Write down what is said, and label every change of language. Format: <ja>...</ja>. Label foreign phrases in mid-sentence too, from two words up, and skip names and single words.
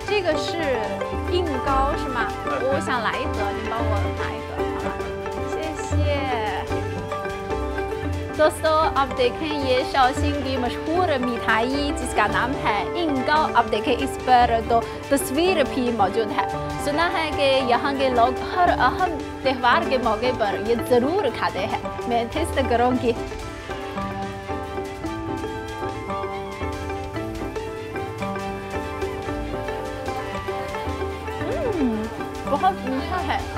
<zh>个是硬膏是吗？我想来一盒，你帮我拿一盒好吗？</zh> <hi>谢谢。दोस्तों आप देखें ये शाओसिंग की मशहूर मिठाई जिसका नाम है इंगाओ। आप देखें इस पर तो तस्वीर भी मौजूद है। सुना है कि यहाँ के लोग हर अहम त्यौहार के मौके पर ये ज़रूर खाते हैं। मैं टेस्ट करूँगी। बहुत मीठा है।</hi>